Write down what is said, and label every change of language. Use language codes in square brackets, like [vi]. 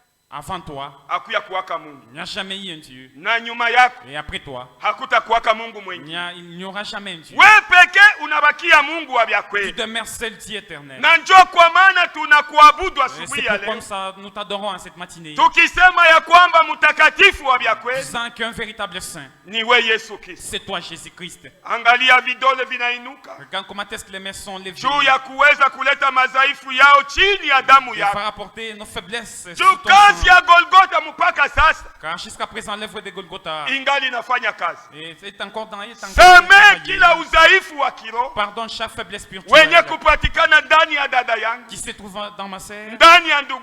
[fr] avant toi, [sw] hakuya kuwaka Mungu, [fr] il n'y a jamais eu un Dieu, [sw] na nyuma yako [fr] et après toi, [sw] hakuta kuwaka Mungu mwingine. [fr] il n'y aura jamais un Dieu. [sw] We peke unabakia Mungu wa vya [fr] Tu [sw] kweli, [fr] demeures seul Dieu éternel. [sw] na njoo kwa maana tunakuabudu [fr] Et [sw] asubuhi [fr] c'est [sw] ya [fr] pourquoi [sw] leo [fr] nous t'adorons en cette matinée, [sw] tukisema ya kwamba mtakatifu wa vya kweli [fr] disant qu'un véritable saint, [sw] ni we Yesu Kristo. [fr] c'est toi Jésus-Christ. [sw] Angalia vidole vinainuka [fr] Regarde comment est-ce que les mains sont levées [sw] juu ya kuweza kuleta madhaifu yao chini ya damu [fr] et [sw] yako, [fr] faire apporter nos faiblesses [sw] juu [fr] sous ton [sw] kazi [fr] sang. [sw] ya Golgotha mpaka sasa [fr] Car jusqu'à présent, l'œuvre de Golgotha [sw] ingali inafanya kazi. [fr] est encore dans [sw] Samee kila udhaifu wa kiroho [fr] Pardonne chaque faiblesse [sw] wenye [fr] spirituelle [sw] kupatikana ndani ya dada yangu, [fr] qui se trouve dans ma sœur, [sw] ndani ya ndugu